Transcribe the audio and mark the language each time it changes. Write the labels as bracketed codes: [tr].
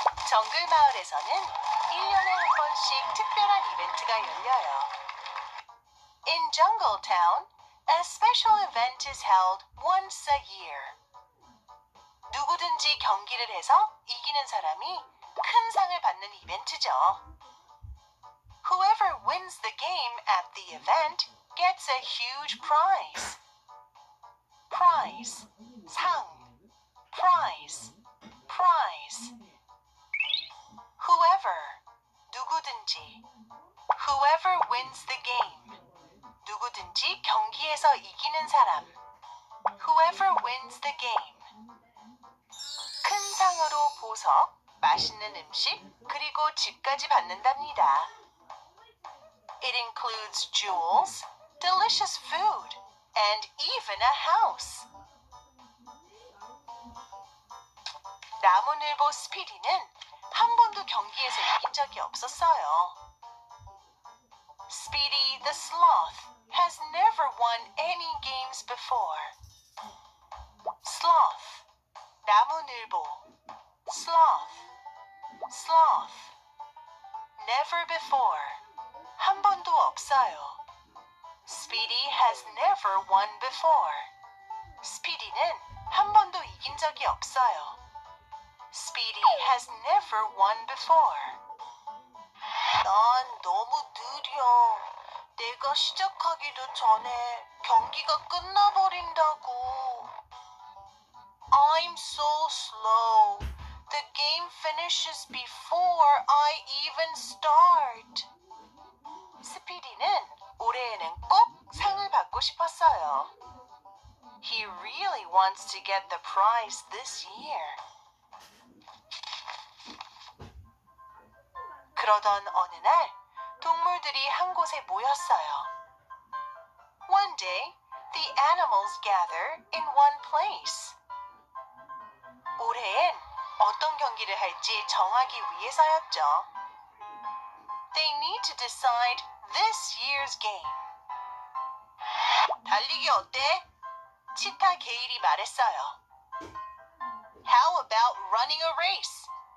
[ko] 정글 마을에서는 1년에 한 번씩 특별한 이벤트가 열려요. [en] In Jungle Town, a special event is held once a year. [ko] 누구든지 경기를 해서 이기는 사람이 큰 상을 받는 이벤트죠. [en] Whoever wins the game at the event gets a huge prize. Prize, 상, prize, prize. Whoever, 누구든지. Whoever wins the game, [ko] 누구든지 경기에서 이기는 사람. [en] Whoever wins the game. [ko] 큰 상으로 보석, 맛있는 음식, 그리고 집까지 받는답니다. [en] It includes jewels, delicious food, and even a house. [ko] 나무늘보 스피디는 한 번도 경기에서 이긴 적이 없었어요. [en] Speedy the Sloth has never won any games before. Sloth, 나무늘보. Sloth, sloth. Never before, [ko] 한 번도 없어요. [en] Speedy has never won before. [ko] Speedy는 한 번도 이긴 적이 없어요. [en] Speedy has never won before. [ko] 난 너무 느려. 내가 시작하기도 전에 경기가 끝나버린다고. [en] I'm so slow. The game finishes before I even start. [ko] 스피디는 올해에는 꼭 상을 받고 싶었어요. [en] He really wants to get the prize this year. [ko] 그러던 어느 날 동물들이 한 곳에 모였어요. [en] One day, the animals gather in one place. [ko] 올해엔 어떤 경기를 할지 정하기 위해서였죠. [en] They need to decide this year's game. [ko] 달리기 어때? 치타 게일이 말했어요. [en] How about running a race?